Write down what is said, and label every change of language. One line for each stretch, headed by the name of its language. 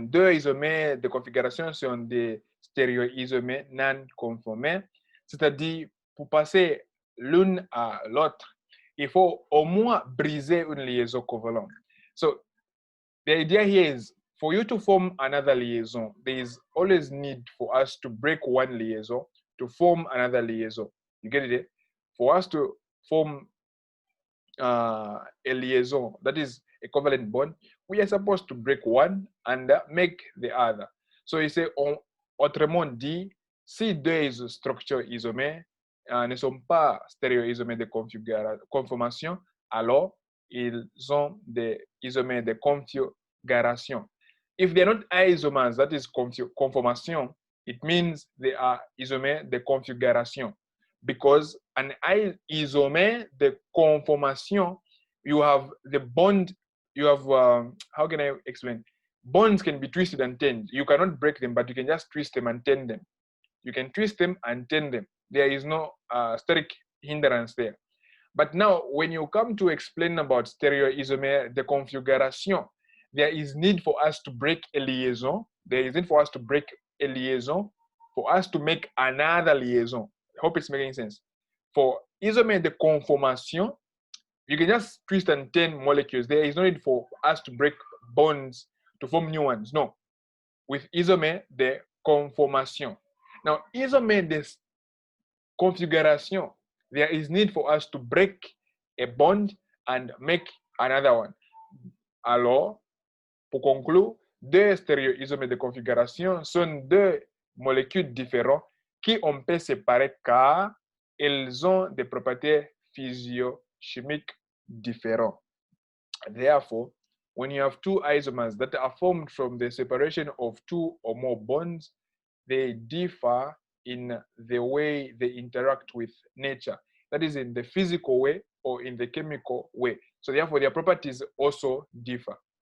French: Deux isomères de configuration sont des stéréo-isomères non conformés, c'est-à-dire pour passer l'une à l'autre, il faut au moins briser une liaison covalente.
English: So the idea here is for you to form another liaison, there is always need for us to break one liaison to form another liaison. You get it? For us to form a liaison that is a covalent bond, we are supposed to break one and make the other. So you say,
French: autrement dit, si deux structures isomères ne sont pas stéréo-isomères de conformation, alors ils ont des isomères de configuration.
English: If they're not isomers, that is conformation, it means they are isomères de configuration. Because an isomère de conformation, you have the bond, you have, how can I explain? Bonds can be twisted and turned. You cannot break them, but you can just twist them and turn them. You can twist them and turn them. There is no steric hindrance there. But now, when you come to explain about stéréo-isomère de configuration, there is need for us to break a liaison. There is need for us to break a liaison for us to make another liaison. I hope it's making sense. For isomère de conformation, you can just twist and turn molecules. There is no need for us to break bonds to form new ones. No. With isomère de conformation. Now, isomère de configuration, there is need for us to break a bond and make another one.
French: Alors, pour conclure, deux stéréo-isomères de configuration sont deux molécules différentes qui on peut séparer car elles ont des propriétés physio-chimiques différentes.
English: Therefore, when you have two isomers that are formed from the separation of two or more bonds, they differ in the way they interact with nature. That is in the physical way or in the chemical way. So therefore, their properties also differ.